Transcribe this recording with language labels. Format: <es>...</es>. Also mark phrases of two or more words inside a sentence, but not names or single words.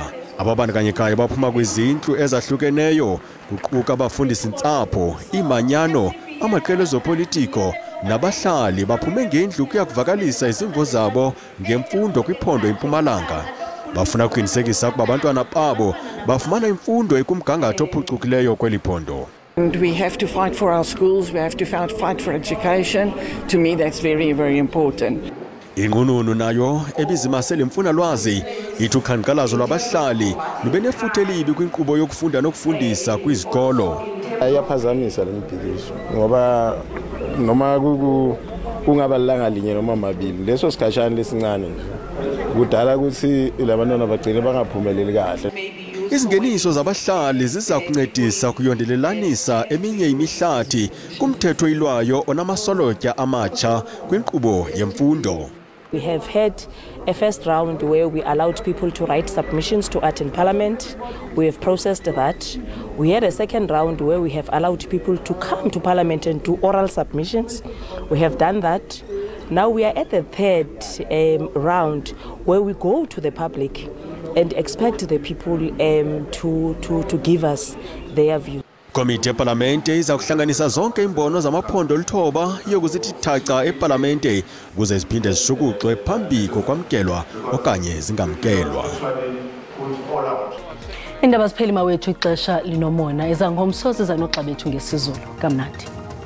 <xh>Ababandakanyekayo baphuma kwizindlu ezahlukeneyo kuquka abafundisi-ntsapho, imanyano, amaqela ezopolitiko nabahlali baphume ngendlu ukuya kuvakalisa izimvo zabo ngemfundo kwiphondo eMpumalanga. Bafuna ukuqinisekisa ukuba abantwana babo bafumana imfundo ekumgangatho ophucukileyo kweli phondo.</xh> <en>And we have to fight for our schools, we have to fight for education. To me that's very, very important.</en> <xh>Inqununu nayo ebizimasele mfunalwazi ithi uqhankqalazo lwabahlali lube nefuthe elibi kwinkqubo yokufunda nokufundisa kwizikolo.</xh> <zu>Iyaphazamisa le mbhikisho ngoba noma kungaba lilanga linye noma mabili leso sikhashana lesincane kudala ukuthi labantwana bagcine bangaphumeleli kahle.</zu> <xh>Izingeniso zabahlali ziza kuncedisa kuyondelelanisa eminye imihlathi kumthetho oyilwayo onamasolotya amatsha kwinkqubo yemfundo.</xh> <en>We have had a first round where we allowed people to write submissions to art in Parliament. We have processed that. We had a second round where we have allowed people to come to Parliament and do oral submissions. We have done that. Now we are at the third round where we go to the public and expect the people to give us their view.</en> <xh>Komite eParlamente iza kuhlanganisa zonke imbono zamaphondo olithoba yokuzithi thaca eParlamente kuze ziphinde zishukuxwe phambi kokwamkelwa okanye zingamkelwa. Iindaba ziphela mawethu ixesha linomona ezangomsozi zanoxa bethu ngesizulu kamnandi.</xh>